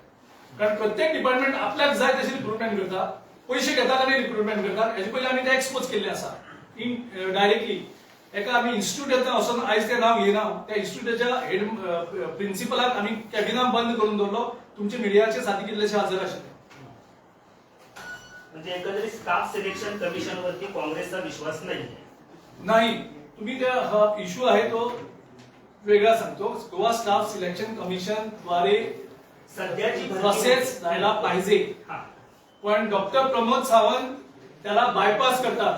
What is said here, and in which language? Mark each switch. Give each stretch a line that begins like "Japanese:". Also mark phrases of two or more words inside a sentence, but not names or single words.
Konkani: कारण प्रत्येक डिपार्टमेंट आपल्याक जाय तशें रिक्रुटमेंट करता, पयशे घेतात आनी रिक्रुटमेंट करतात. हेजे पयलीं आमी ते एक्सपोज केल्ले आसा डायरेक्टली. एका आमी इन्स्टिट्यूटांत वचून आयज तें नांव घेयना, त्या इन्स्टिट्यूटाच्या हेड प्रिन्सिपलाक आमी कॅबिनांत बंद करून दवरलो. तुमचे मिडियाचे साथी कितलेशे हजर आशिल्ले.
Marathi: म्हणजे एकंदरीत स्टाफ सिलेक्शन कमिशन वरती काँग्रेसचा विश्वास नाही. तुम्ही हा इश्यू आहे तो वेगळा सांगतो. गोवा स्टाफ सिलेक्शन कमिशन द्वारे सध्याची प्रोसेस जायला पाहिजे, पण डॉक्टर प्रमोद सावंत त्याला बायपास करतात.